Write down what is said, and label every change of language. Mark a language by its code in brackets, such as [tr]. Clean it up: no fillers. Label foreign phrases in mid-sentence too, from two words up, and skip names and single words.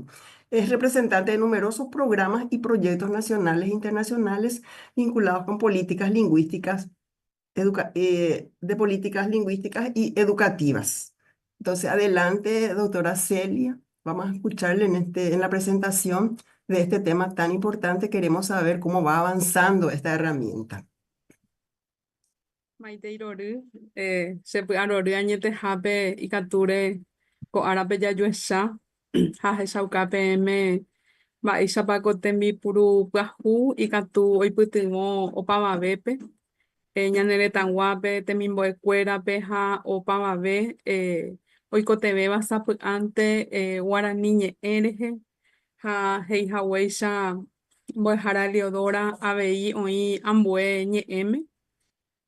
[es] Es representante de numerosos programas y proyectos nacionales e internacionales vinculados con políticas lingüísticas, de políticas lingüísticas y educativas. Entonces, adelante, doctora Celia. Vamos a escucharle en la presentación de este tema tan importante. Queremos saber cómo va avanzando esta herramienta. [gn] Maite irory, sepy'arory añetehápe ikatúre ko'árape jajuecha ha hechauka peẽme mba'éichapa ko tembipuru pyahu ikatu oipytyvõ opavavépe, ñane retãguápe temimbo'ekuérape ha opavave oikotevéva sapy'ánte Guarani ñe'ẽ rehe ha heihaguéicha mbo'ehára Eliodora avei oĩ ambue ñe'ẽme.